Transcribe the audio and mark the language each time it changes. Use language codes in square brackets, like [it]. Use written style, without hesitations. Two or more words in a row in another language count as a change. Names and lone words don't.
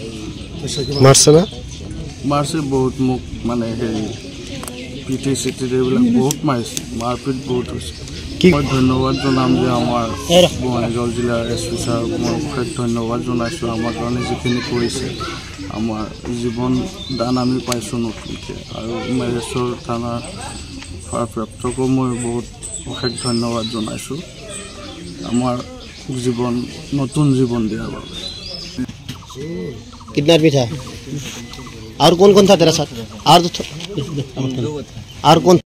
[as] মাৰছে বহুত মোক মানে হেৰি পিটি চিটি এইবিলাক বহুত মাৰিছে মাৰপিট বহুত হৈছে মই ধন্যবাদ জনাম যে আমাৰ বঙাইগাঁও জিলাৰ SP ছাৰক মই অশেষ ধন্যবাদ জনাইছোঁ আমাৰ কাৰণে যিখিনি কৰিছে আমাৰ জীৱন দান আমি পাইছোঁ নতুনকৈ আৰু মেৰেশ্বৰ থানাৰ ভাৰপ্ৰাপ্তকো মই বহুত অশেষ ধন্যবাদ জনাইছোঁ আমাৰ জীৱন নতুন জীৱন দিয়াৰ বাবে [hi] कितना भी था और कौन था तेरा साथ और कौन